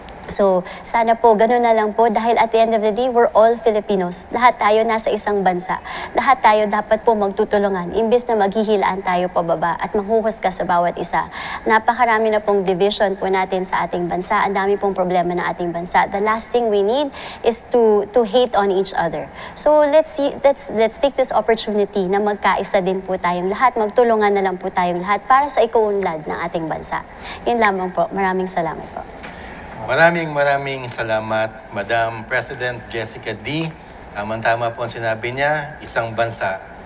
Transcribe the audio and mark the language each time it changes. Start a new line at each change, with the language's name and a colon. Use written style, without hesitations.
English: So,
Filipino: sana po, ganun na lang po dahil
English: at the end of the day, we're all Filipinos.
Filipino: Lahat tayo nasa isang bansa. Lahat tayo dapat po magtutulungan. Imbes na maghihilaan tayo pababa at manghuhusga sa bawat isa. Napakarami na pong division po natin sa ating bansa. Ang dami pong problema ng ating bansa.
English: The last thing we need is to hate on each other.
Filipino: So,
English: let's take this opportunity
Filipino: na magkaisa din po tayong lahat. Magtulungan na lang po tayong lahat para sa ikaunlad ng ating bansa. Yun lamang po. Maraming salamat po. Maraming salamat, Madam President Jessica D. Tama-tama po ang sinabi niya, isang bansa.